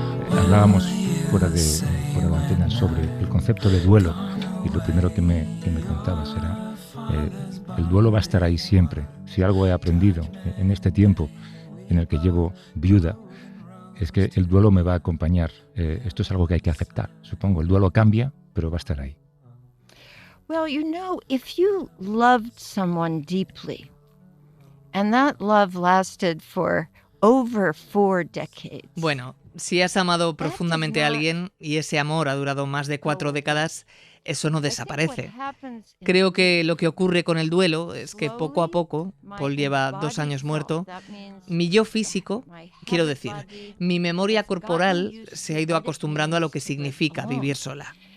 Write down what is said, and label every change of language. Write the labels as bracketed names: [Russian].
[Spanish] Hablábamos fuera de antena sobre el concepto de duelo y lo primero que me contabas era el duelo va a estar ahí siempre. Si algo he aprendido en este tiempo en el que llevo viuda es que el duelo me va a acompañar. Esto es algo que hay que aceptar, supongo. El duelo cambia, pero va a estar ahí. [English] Well, if you loved someone deeply and that love lasted for over 4 decades. [Spanish] Bueno, Si has amado profundamente a alguien y ese amor ha durado más de 4 décadas, eso no desaparece. Creo que lo que ocurre con el duelo es que poco a poco, Paul lleva 2 años muerto, mi yo físico, quiero decir, mi memoria corporal se ha ido acostumbrando a lo que significa vivir sola.